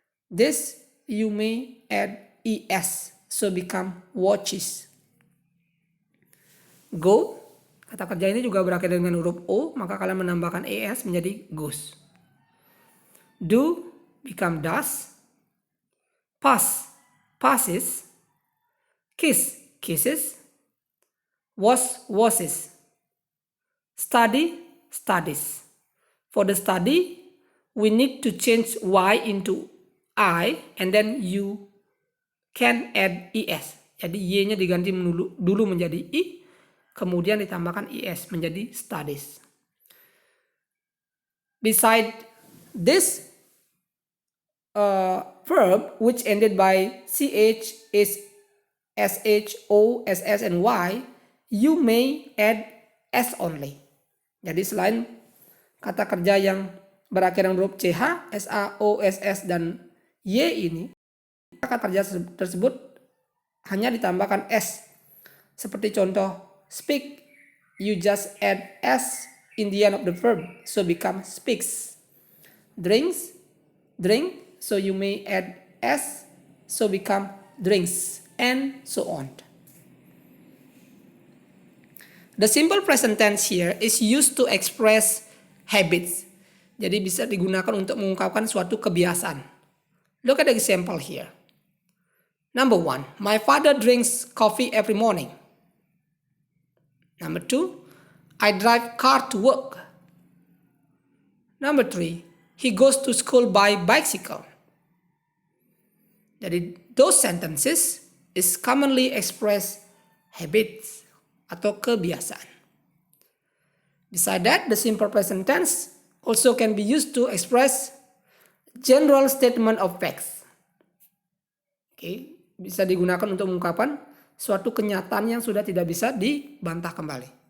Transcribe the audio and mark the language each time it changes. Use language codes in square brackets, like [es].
[en] This you may add es, so become watches. [id] Go, kata kerja ini juga berakhir dengan huruf O, maka kalian menambahkan es menjadi goes. [en] Do become does. Pass, passes. Kiss, kisses. Was, washes. Study, studies. For the study, we need to change Y into I and then you can add es. [id] Jadi Y-nya diganti dulu menjadi I, kemudian ditambahkan es menjadi studies. [en] Beside this verb which ended by ch, is, sh, o, ss, and y, you may add s only. [id] Jadi selain kata kerja yang berakhiran huruf ch, sa, o, ss, dan y ini, kata kerja tersebut hanya ditambahkan s. Seperti contoh [en] speak, you just add s in the end of the verb, so become speaks. Drinks, drink, so you may add s, so become drinks, and so on. The simple present tense here is used to express habits. [id] Jadi bisa digunakan untuk mengungkapkan suatu kebiasaan. [en] Look at the example here. Number 1, my father drinks coffee every morning. Number 2, I drive car to work. Number 3, he goes to school by bicycle. [id] Jadi [en] those sentences is commonly express habits [id] atau kebiasaan. [en] Besides that, the simple present tense also can be used to express general statement of facts. [id] Bisa digunakan untuk mengungkapkan suatu kenyataan yang sudah tidak bisa dibantah kembali.